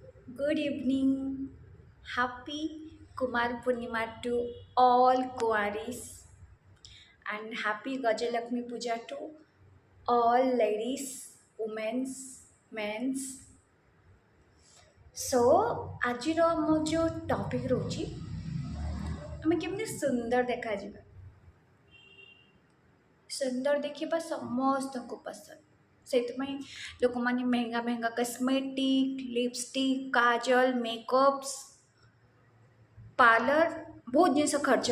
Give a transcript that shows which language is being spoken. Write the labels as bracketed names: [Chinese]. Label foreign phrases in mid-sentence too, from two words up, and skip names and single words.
[English] Good evening. Happy Kumar Purnima to all Kuaris and happy Gajalakshmi Puja to all ladies, women's, men's. So, [Odia] ଆଜିର ଆମ ଯେଉଁ ଟପିକ୍ ରହୁଛି ଆମେ କେମିତି ସୁନ୍ଦର ଦେଖାଯିବା ସୁନ୍ଦର ଦେଖିବା ସମସ୍ତଙ୍କୁ ପସନ୍ଦ ସେଥିପାଇଁ ଲୋକମାନେ ମେହେଙ୍ଗା ମେହେଙ୍ଗା [English] cosmetic lipstick [Odia] କାଜଲ [English] makeups parlour [Odia] ବହୁତ ଜିନିଷ ଖର୍ଚ୍ଚ